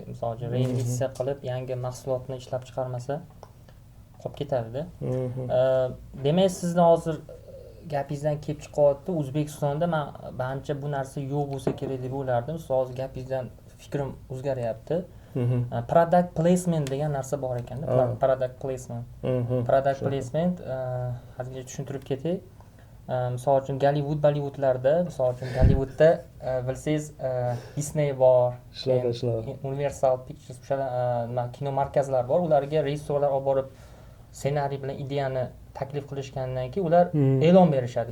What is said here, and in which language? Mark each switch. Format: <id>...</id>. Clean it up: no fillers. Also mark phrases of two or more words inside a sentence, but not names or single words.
<uz>Misol uchun reinvestitsiya qilib, yangi mahsulotni ishlab chiqarmasa, qolib ketadi-da. Demak, sizni hozir gapingizdan kelib chiqyapti, O'zbekistonda menimcha bu narsa yo'q bo'lsa kerak deb o'ylardim. Siz hozir gapingizdan fikrim o'zgaryapti.</uz> <en>Product placement</en> <uz>degan narsa bor ekan-da.</uz> <en>Product placement. Product placement</en> <uz>hozircha tushuntirib ketay. Misol uchun Bollywoodlarda, misol uchun Gollywoodda bilsangiz Disney bor, Universal Pictures o'shalar kino markazlar bor. Ularga rejissyorlar olib borib ssenariy bilan ideyani taklif qilishgandan keyin ular e'lon berishadi.</uz>